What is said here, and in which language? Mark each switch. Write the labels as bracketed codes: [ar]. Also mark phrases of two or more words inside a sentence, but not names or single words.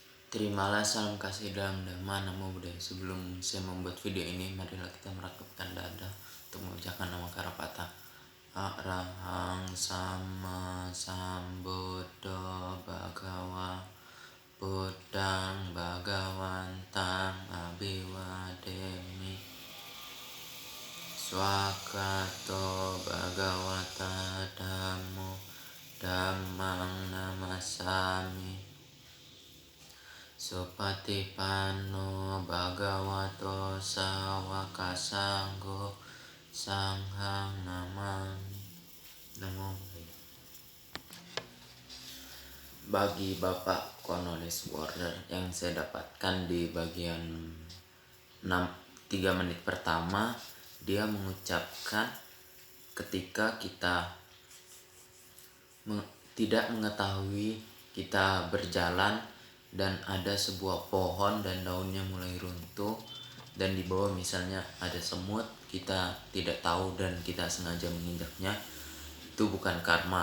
[id] Terimalah salam kasih dalam dhamma [pi] namo buddhaya. [id] Sebelum saya membuat video ini, marilah kita merakatkan dada untuk mengucapkan nama Karapata. [pi] Arahang sama sambuddho bhagawa buddhang bhagawantang abhiwademi swakato bhagawata dhammo dhammang namasami Supatipanno bhagavato sawaka sanggo sanghang namami. Namo Buddhaya. [id] Bagi Bapak Cornelis Warder yang saya dapatkan di bagian 3 menit pertama, dia mengucapkan ketika kita tidak mengetahui kita berjalan dan ada sebuah pohon dan daunnya mulai runtuh, dan di bawah misalnya ada semut, kita tidak tahu dan kita sengaja menginjaknya, itu bukan karma.